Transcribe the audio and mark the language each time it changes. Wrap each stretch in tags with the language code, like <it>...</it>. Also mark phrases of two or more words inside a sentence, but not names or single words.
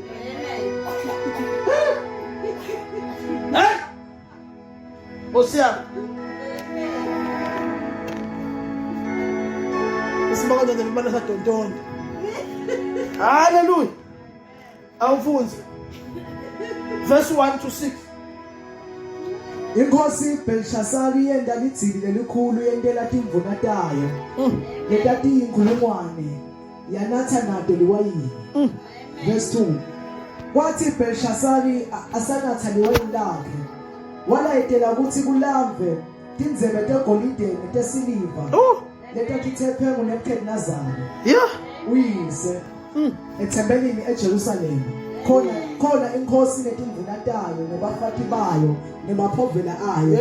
<ss>Osiya Usimaka nje mbana sadontondo Hallelujah Awufunze</ss> <en>Verse 1 to 6</en> <ss>Inkosi Belshazzar yenda litsili lelikhulu yentela timvuna tayo letati inkulungwane yanatha nato liwayini Verse 2 Kwathi Belshazzar asanatha liwayini lakhe walayetela ukuthi kulamve tindzebe tegolide netesiliva letatithephe nguNebukadnezar uyise ethempelini eJerusalema khona inkosi netimvuna tayo nebafati bayo nemaphovela ayo</ss>